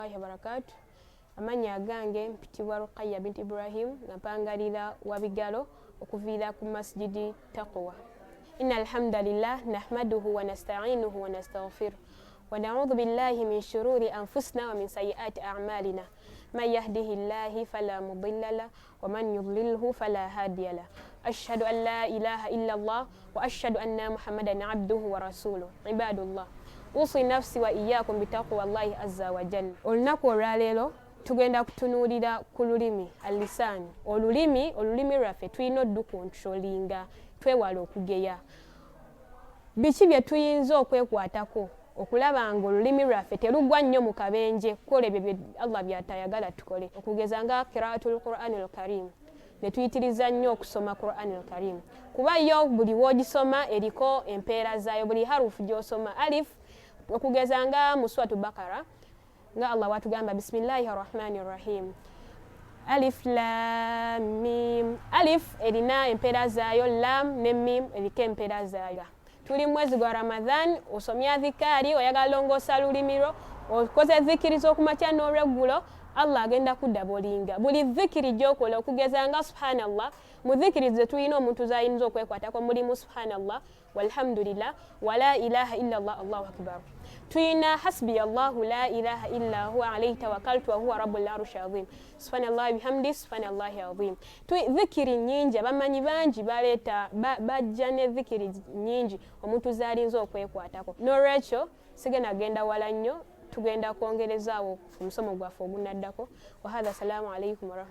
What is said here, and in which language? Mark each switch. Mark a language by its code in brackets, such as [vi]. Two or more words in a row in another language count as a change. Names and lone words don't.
[lg] Barakatu. Amanya gange mpitibwa Rukaya binti Ibrahim nampangalira wabigalo okuviira ku masjidi taqwa. [ar] إن الحمد لله نحمده ونستعينه ونستغفره ونعوذ بالله من شرور أنفسنا ومن سيئات أعمالنا. من يهده الله فلا مضل له ومن يضلل فلا هادي له. أشهد أن لا إله إلا الله وأشهد أن محمدا عبده ورسوله. Ibadullah. أوصي نفسي وإياكم بتقوى الله عز وجل. [lg] Olunaku olwaleero tugenda kutunuulira ku lulimi alisaani. Olulimi lwaffe tulina oddukontrolinga twewala okugeya. Biki bye tuyinza okwekwatako okulaba nga olulimi lwaffe terugwa nnyo mu kabenje kukola ebyo bye Allah byatayagala tukole. Okugeza nga [ar] قراءة القرآن الكريم. [lg] Ne tuyitiriza nnyo okusoma [ar] القرآن الكريم. [lg] Kuba yo buli w'ogisoma eriko empeera zaayo, buli harufu gy'osoma. Alif okugeza nga mu suratu Bakara nga Allah watugamba [ar] بسم الله الرحمن الرحيم. ألف لام ميم. [lg] Alif erina empeera zaayo, lam ne mim eriko empeera zaayo. Tuli mwezi gwa Ramadhan, osomya dhikari, oyagala longosa lulimi lwo, okoze dhikiri z'okumakya n'olweggulo, Allah agenda kudabolinga. Buli dhikiri gy'okola okugeza nga subhanallah, mu dhikiri ze tulina omuntu z'ayinza okwekwatako mulimu [ar] سبحان الله، والحمد لله، ولا إله إلا الله، الله أكبر. Tuyina حسبي الله لا إله إلا هو عليه توكلت وهو رب العرش العظيم. سبحان الله وبحمده سبحان الله العظيم. [lg] Dhikiri nyingi abamanyi bangi baleeta bajja ne dhikiri nyingi omuntu z'alinza okwekwatako. N'olwekyo sigenda genda wala nnyo, tugenda kwongerezaawo omusomo gwaffe ogunaddako. [ar] وهذا، السلام عليكم ورحمة الله.